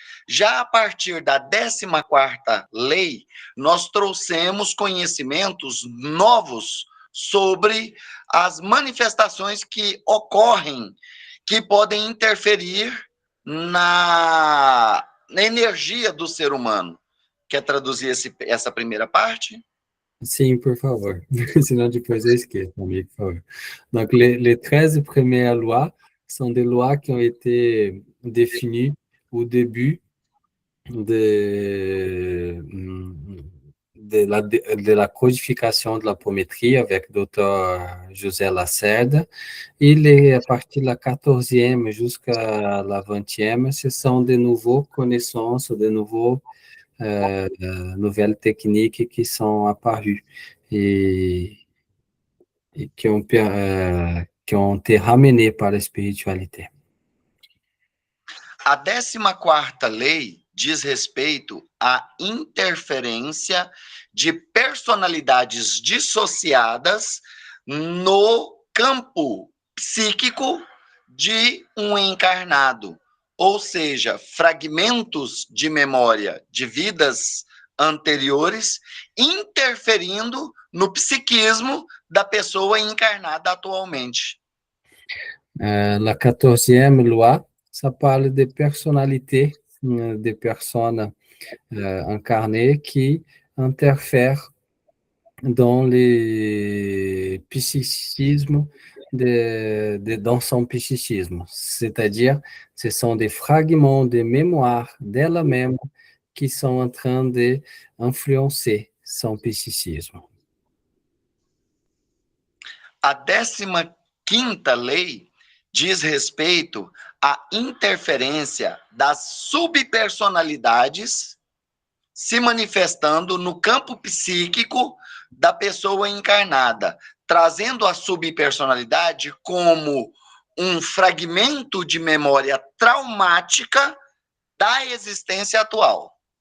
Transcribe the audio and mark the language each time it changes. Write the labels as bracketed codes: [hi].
[pt] Já a partir da 14ª lei, nós trouxemos conhecimentos novos sobre as manifestações que ocorrem, que podem interferir na energia do ser humano. Quer traduzir essa primeira parte? Sim, por favor. Sinon, depois eu esqueço, amigo, por favor. [fr] Donc, les 13 premières lois sont des lois qui ont été définies au début de, de la codification de l'apométrie avec Dr. José Lacerda. Et à partir de la 14e jusqu'à la 20e, ce sont de nouvelles connaissances, de nouvelles techniques qui sont apparues et, et qui ont été ramenées par la spiritualité. [pt] A 14ª lei diz respeito à interferência de personalidades dissociadas no campo psíquico de um encarnado, ou seja, fragmentos de memória de vidas anteriores interferindo no psiquismo da pessoa encarnada atualmente. [fr] La 14e loi, ça parle des personnalités, des personnes incarnées qui interfèrent dans les psychismes, dans son psychisme. C'est-à-dire, ce sont des fragments de mémoire d'elle-même qui sont en train d'influencer son psychisme. [pt] A 15ª lei diz respeito à interferência das subpersonalidades se manifestando no campo psíquico da pessoa encarnada, trazendo a subpersonalidade como um fragmento de memória traumática da existência atual.